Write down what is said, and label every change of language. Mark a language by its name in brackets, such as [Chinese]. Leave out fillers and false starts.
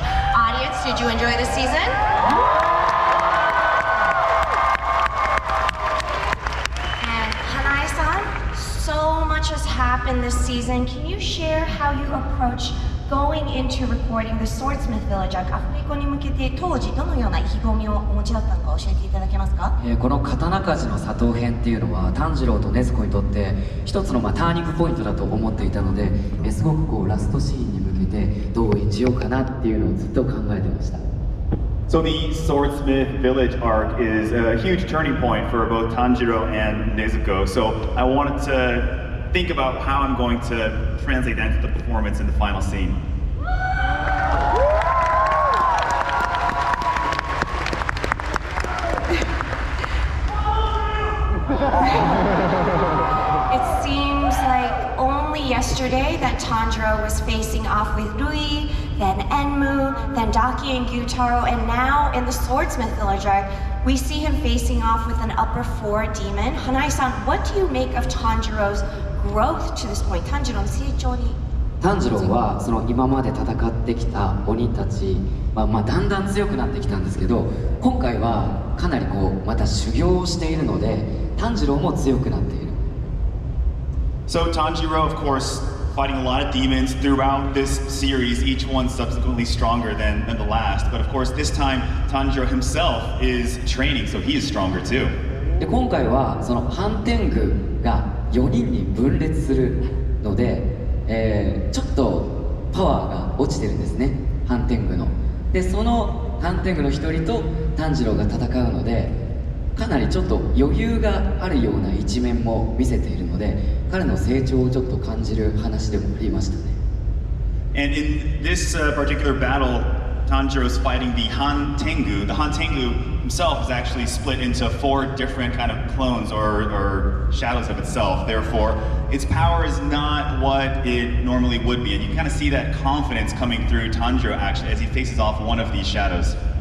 [English] Audience, did you enjoy this season? And Hanae-san, so much has happened this season. Can you share how you approach going into recording the Swordsmith Village? [Japanese] アフレコに向けて当時どのような意気込みをお持ちだったのか教えていただけますか？この刀鍛冶の佐藤編っていうのは炭治郎と禰豆子にとって一つのターニングポイントだと思っていたので、すごくラストシーンに向けてどう演じようかなっていうのをずっと考えてました。 [English] So the Swordsmith Village arc is a huge turning point for both Tanjiro and Nezuko. So I wanted to think about how I'm going to translate that into the performance in the final scene. It seems like only yesterday that Tanjiro was facing off with Rui, then Enmu, then Daki and Gyutaro, and now in the Swordsmith Village arc, we see him facing off with an upper 4 demon. Hanae-san, what do you make of Tanjiro's growth to this point? [Japanese] Tanjiroの成長に。炭治郎はその今まで戦ってきた鬼たち、だんだん強くなってきたんですけど、今回はかなりまた修行をしているので炭治郎も強くなっている。 [English] So Tanjiro, of course, fighting a lot of demons throughout this series, each one subsequently stronger than the last. But of course, this time Tanjiro himself is training, so he is stronger too. [Japanese] で今回はその反天狗が4人に分裂するので、ちょっとパワーが落ちてるんですね、反天狗の。でその反天狗の一人と炭治郎が戦うので、かなりちょっと余裕があるような一面も見せているので、彼の成長をちょっと感じる話でもありましたね。 [English] And in this particular battle, Tanjiro is fighting the Han Tengu. The Han Tengu himself is actually split into 4 different kind of clones or shadows of itself. Therefore, its power is not what it normally would be. And you kind of see that confidence coming through Tanjiro actually as he faces off one of these shadows.